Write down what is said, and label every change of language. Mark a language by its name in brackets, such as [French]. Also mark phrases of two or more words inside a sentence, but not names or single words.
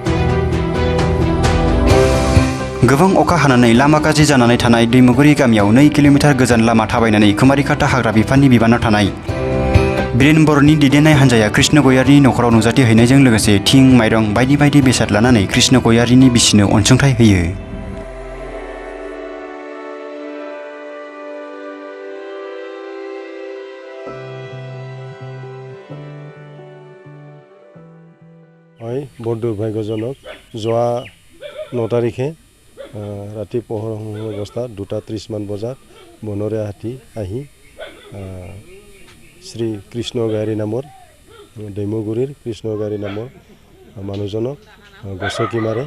[Bodo] गोबां अखा हानानै लामा गाज्रि जानानै थानाय दैमुगुरि गामियाव 2 किल'मिटार गोजान लामा थाबायनानै कुमारिकाटा हाग्रा बिफाननि बिबानाव थानाय बिरेन बर'नि दैदेननाय हान्जाया कृष्ण गयारीनि नखराव नुजाथि हैनायजों लोगोसे थिं, माइरं बायदि बायदि बेसाद लानानै कृष्ण गयारीनि बिसिनो अनसुंथाइ होयो। [Assamese] বৰ দুৰ্ভাগ্যজনক যোৱা 9 তাৰিখে ৰাতি পোহৰ অৱস্থাত 2:30 মান বজাত বনৰে হাতী আহি শ্ৰী কৃষ্ণ গয়াৰী নামৰ दैमुगुरिৰ কৃষ্ণ গয়াৰী নামৰ মানুহজনক গছকি মাৰে।